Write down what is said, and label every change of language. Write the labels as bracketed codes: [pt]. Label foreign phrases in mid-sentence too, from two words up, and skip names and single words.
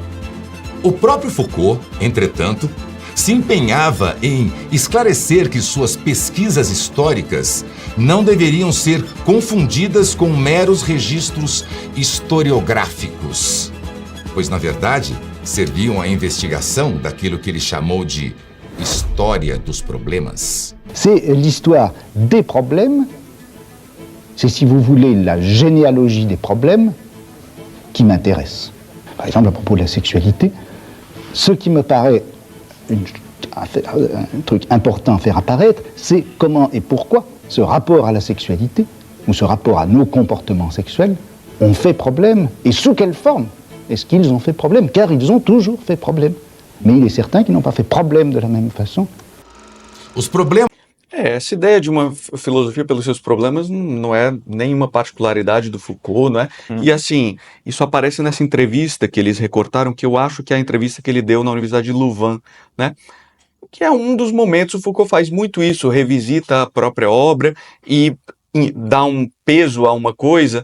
[pt] O próprio Foucault, entretanto, se empenhava em esclarecer que suas pesquisas históricas não deveriam ser confundidas com meros registros historiográficos, pois, na verdade, serviam à investigação daquilo que ele chamou de história dos problemas. [fr] C'est l'histoire des problèmes, c'est, si vous voulez, la généalogie des problèmes qui m'intéresse. Par exemple, à propos de la sexualité, ce qui me paraît un truc important à faire apparaître, c'est comment et pourquoi ce rapport à la sexualité, ou ce rapport à nos comportements sexuels, ont fait problème, et sous quelle forme est-ce qu'ils ont fait problème, car ils ont toujours fait problème. Mais il est certain qu'ils n'ont pas fait problème de la même façon. [pt] Os problemas. Essa ideia de uma filosofia pelos seus problemas não é nenhuma particularidade do Foucault, não é? E assim, isso aparece nessa entrevista que eles recortaram, que eu acho que é a entrevista que ele deu na Universidade de Louvain, né? Que é um dos momentos, o Foucault faz muito isso, revisita a própria obra e dá um peso a uma coisa.